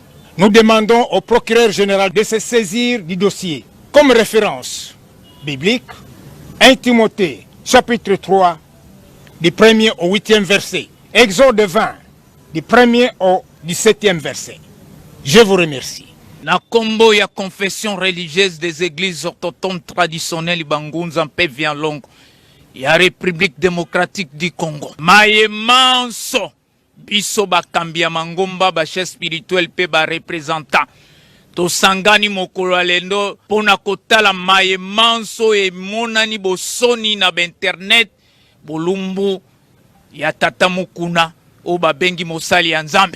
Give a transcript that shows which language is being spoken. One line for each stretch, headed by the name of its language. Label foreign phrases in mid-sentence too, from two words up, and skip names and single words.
French: Nous demandons au procureur général de se saisir du dossier. Comme référence biblique, 1 Timothée chapitre 3 du 1er au 8e verset, Exode 20 du 1er au 17e verset. Je vous remercie.
Lingala: Na kombo ya
French: confession religieuse des églises autochtones traditionnelles
Lingala: Bangunza mpe Vianlongo ya République démocratique du Congo. Maye manso biso bakambi ya mangomba ba
French: chef spirituel
Lingala: pe ba représentant. Tosangani mokolo alendo pona kotala maye manso e monani bosoni na internet bolumbu ya tata mukuna o babengi mosali ya Nzambe.